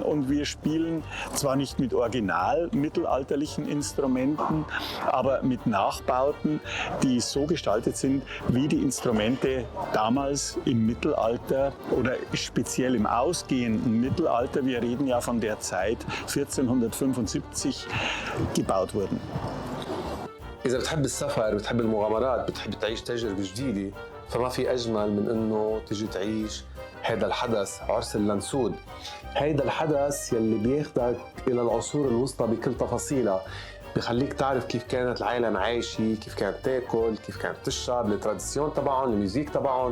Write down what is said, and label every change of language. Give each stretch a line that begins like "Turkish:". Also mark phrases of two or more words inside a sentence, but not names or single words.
German: Und wir spielen zwar nicht mit original mittelalterlichen Instrumenten, aber mit Nachbauten, die so gestaltet sind, wie die Instrumente damals im Mittelalter oder speziell im ausgehenden Mittelalter, wir reden ja von der Zeit 1475, gebaut wurden.
Arabic: إذا بتحب السفر بتحب المغامرات بتحب تعيش تجربة جديدة فما في أجمل من إنه تجي تعيش هذا الحدث عرس اللنسود. هيدا الحدث يلي بياخدك إلى العصور الوسطى بكل تفاصيلها، بخليك تعرف كيف كانت العالم عايشة، كيف كانت تاكل، كيف كانت تشرب، التراديسيون تبعهم، الميوزيك تبعهم.